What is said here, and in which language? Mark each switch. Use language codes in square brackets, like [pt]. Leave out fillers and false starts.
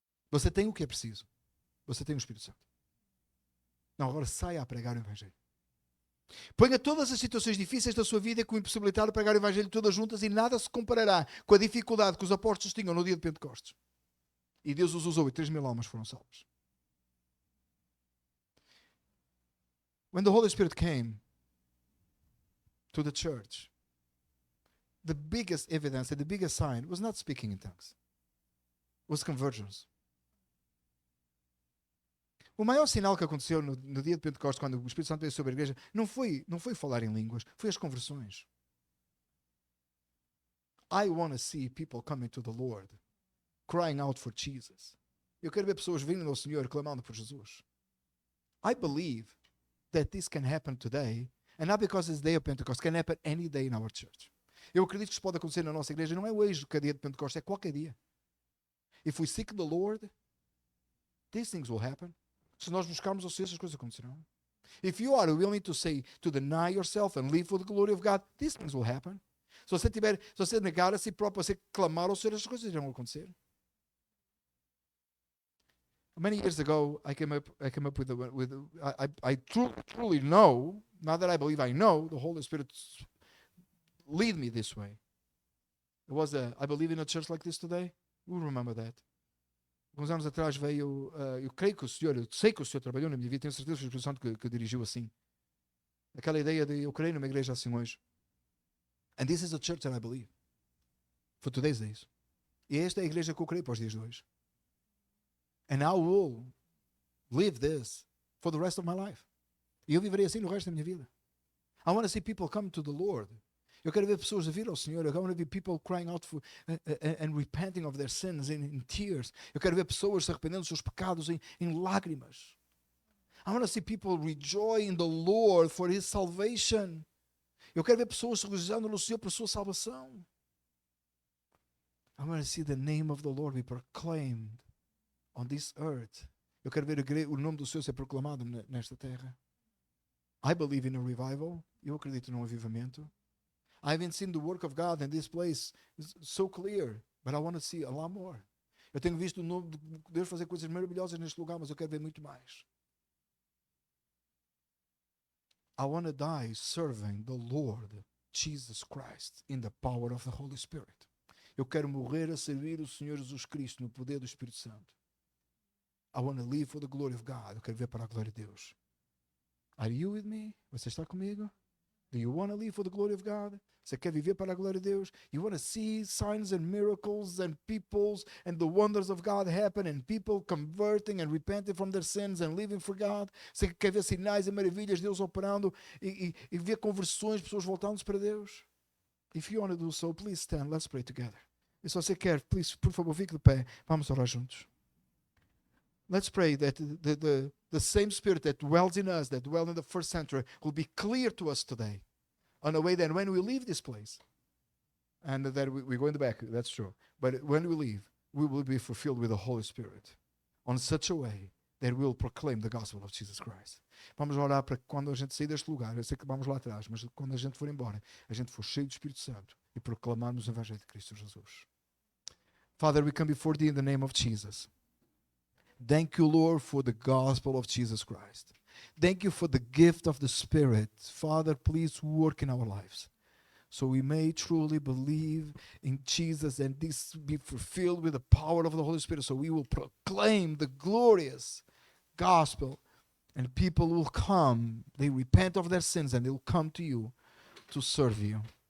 [pt] Você tem o que é preciso. Você tem o Espírito Santo. Não, agora saia a pregar o Evangelho. Ponha todas as situações difíceis da sua vida com a impossibilidade de pregar o Evangelho todas juntas e nada se comparará com a dificuldade que os apóstolos tinham no dia de Pentecostes. E Deus os usou e 3.000 almas foram salvas. [en] When the Holy Spirit came to the church, the biggest evidence and the biggest sign was not speaking in tongues. It was conversions. [pt] O maior sinal que aconteceu no dia de Pentecostes, quando o Espírito Santo veio sobre a igreja, não foi falar em línguas, foi as conversões. [en] I want to see people coming to the Lord, crying out for Jesus. [pt] Eu quero ver pessoas vindo ao Senhor clamando por Jesus. [en] I believe that this can happen today, and not because it's the day of Pentecost, can happen any day in our church. [pt] Eu acredito que isso pode acontecer na nossa igreja, não é hoje que é dia de Pentecostes, é qualquer dia. [en] If we seek the Lord, these things will happen. [pt] Se nós buscarmos o Senhor, essas coisas acontecerão. [en] If you are willing to deny yourself and live for the glory of God, these things will happen. [pt] Se você negar a si próprio, você clamar ao Senhor, essas coisas irão acontecer. [en] Many years ago, I came up I truly know, not that I believe I know, the Holy Spirit lead me this way. I believe in a church like this today. You remember that? [pt] Alguns anos atrás veio, eu creio que eu sei que o Senhor trabalhou na minha vida, tenho certeza que o Espírito Santo que dirigiu assim. Aquela ideia de eu creio numa igreja assim hoje. [en] And this is a church that I believe. For today's days. [pt] E esta é a igreja que eu creio para os dias de hoje. [en] And I will live this for the rest of my life. [pt] E eu viverei assim no resto da minha vida. [en] I want to see people come to the Lord. [pt] Eu quero ver pessoas a vir ao Senhor. [en] I want to be people crying out for and repenting of their sins in tears. [pt] Eu quero ver pessoas se arrependendo dos seus pecados em lágrimas. [en] I want to see people rejoice in the Lord for His salvation. [pt] Eu quero ver pessoas se regozijando no Senhor por sua salvação. [en] I want to see the name of the Lord be proclaimed on this earth. [pt] Eu quero ver o nome do Senhor ser proclamado nesta terra. [en] I believe in a revival. [pt] Eu acredito num avivamento. [en] I haven't seen the work of God in this place so clear, but I want to see a lot more. [pt] Eu tenho visto o nome de Deus fazer coisas maravilhosas neste lugar, mas eu quero ver muito mais. [en] I want to die serving the Lord Jesus Christ in the power of the Holy Spirit. [pt] Eu quero morrer a servir o Senhor Jesus Cristo no poder do Espírito Santo. [en] I want to live for the glory of God. [pt] Eu quero ver para a glória de Deus. [en] Are you with me? [pt] Você está comigo? [en] Do you want to live for the glory of God? [pt] Você quer viver para a glória de Deus? [en] You want to see signs and miracles and peoples and the wonders of God happen and people converting and repenting from their sins and living for God? [pt] Você quer ver sinais e maravilhas, Deus operando e ver conversões, pessoas voltando-se para Deus? [en] If you want to do so, please stand. Let's pray together. [pt] E se você quer, [en] please, [pt] por favor, fique de pé. Vamos orar juntos. [en] Let's pray that the same Spirit that dwells in us, that dwelled in the first century, will be clear to us today. On a way that when we leave this place, and that we go in the back, that's true. But when we leave, we will be fulfilled with the Holy Spirit on such a way that will proclaim the gospel of Jesus Christ. [pt] Vamos orar para que quando a gente sair deste lugar, eu sei que vamos lá atrás, mas quando a gente for embora, a gente for cheio do Espírito Santo e proclamarmos o Evangelho de Cristo Jesus. [en] Father, we come before thee in the name of Jesus. Thank you, Lord, for the gospel of Jesus Christ. Thank you for the gift of the Spirit. Father, please work in our lives, so we may truly believe in Jesus and this be fulfilled with the power of the Holy Spirit, so we will proclaim the glorious gospel, and people will come, they repent of their sins, and they will come to you to serve you.